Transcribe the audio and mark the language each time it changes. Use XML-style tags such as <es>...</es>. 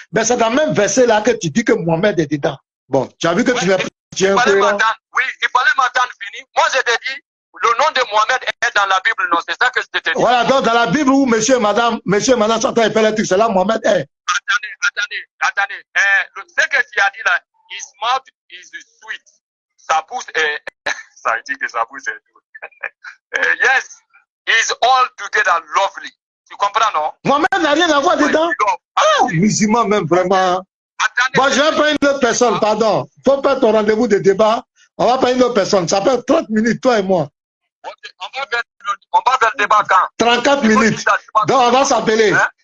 <fr>Mais c'est dans le même verset là que tu dis que Mohamed est dedans. Bon, tu as vu que tu n'es pas. Oui, il fallait m'attendre fini. Moi, je t'ai dit, le nom de Mohamed est dans la Bible, non? C'est ça que je t'ai dit. Voilà, donc dans la Bible où monsieur et madame sont en train de faire le truc, c'est là Mohamed est. Attendez. Ce que tu as dit là,</fr> <en>his mouth is sweet.</en> <fr>Sa bouche est. Ça dit que sa bouche est douce.</fr> <en>Yes, he's all together lovely.</en> <fr>Tu comprends, non? Mohamed n'a rien à voir dedans. Ah, musulman même, vraiment. Bon, je vais prendre une autre personne, pardon. Il faut faire ton rendez-vous de débat. On va prendre une autre personne. Ça fait 30 minutes, toi et moi. On va faire le débat quand? 34 minutes. Donc, on va s'appeler. Hein?</fr>